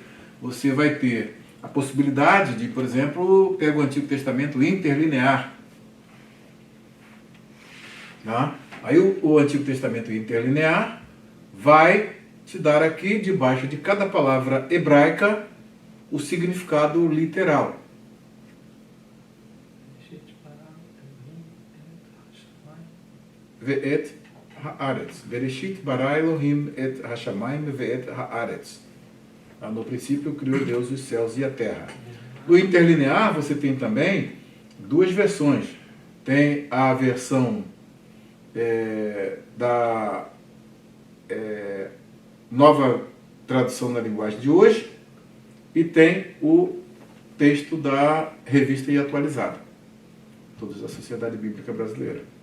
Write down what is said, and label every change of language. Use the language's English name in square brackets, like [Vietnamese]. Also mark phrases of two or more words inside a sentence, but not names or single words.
[Portuguese] Você vai ter a possibilidade de, por exemplo, pegar o Antigo Testamento interlinear. Tá? Aí o Antigo Testamento interlinear vai te dar aqui, debaixo de cada palavra hebraica, o significado literal. [Hebrew] ואת הארץ. בראשית ברא אלהים את השמים ואת הארץ. [Portuguese] No princípio criou Deus os céus e a terra. No interlinear você tem também duas versões. Tem a versão da nova tradução na linguagem de hoje, e tem o texto da Revista e Atualizada, todos da Sociedade Bíblica Brasileira.